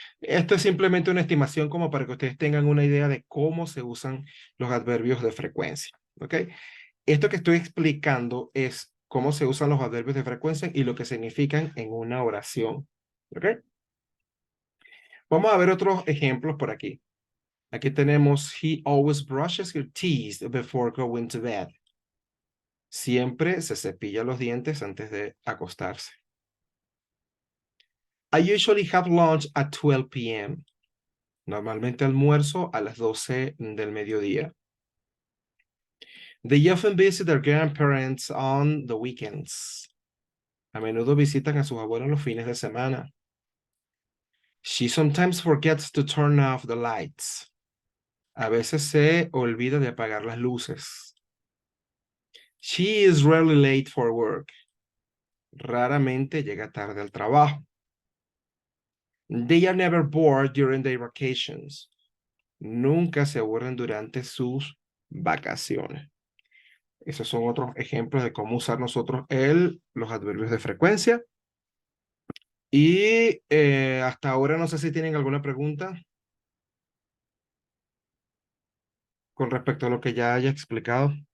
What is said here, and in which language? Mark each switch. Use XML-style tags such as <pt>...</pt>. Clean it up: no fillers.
<es>Esto es simplemente una estimación como para que ustedes tengan una idea de cómo se usan los adverbios de frecuencia. ¿Ok? Esto que estoy explicando es cómo se usan los adverbios de frecuencia y lo que significan en una oración. ¿Ok? Vamos a ver otros ejemplos por aquí. Aquí tenemos,</es> <en>he always brushes his teeth before going to bed.</en> <es>Siempre se cepilla los dientes antes de acostarse.</es> <en>I usually have lunch at 12 p.m.</en> <es>Normalmente almuerzo a las 12 del mediodía.</es> <en>They often visit their grandparents on the weekends.</en> <es>A menudo visitan a sus abuelos los fines de semana.</es> <en>She sometimes forgets to turn off the lights.</en> <es>A veces se olvida de apagar las luces.</es> <en>She is rarely late for work.</en> <es>Raramente llega tarde al trabajo.</es> <en>They are never bored during their vacations.</en> <es>Nunca se aburren durante sus vacaciones. Esos son otros ejemplos de cómo usar nosotros los adverbios de frecuencia. Y hasta ahora no sé si tienen alguna pregunta con respecto a lo que ya haya explicado.</es>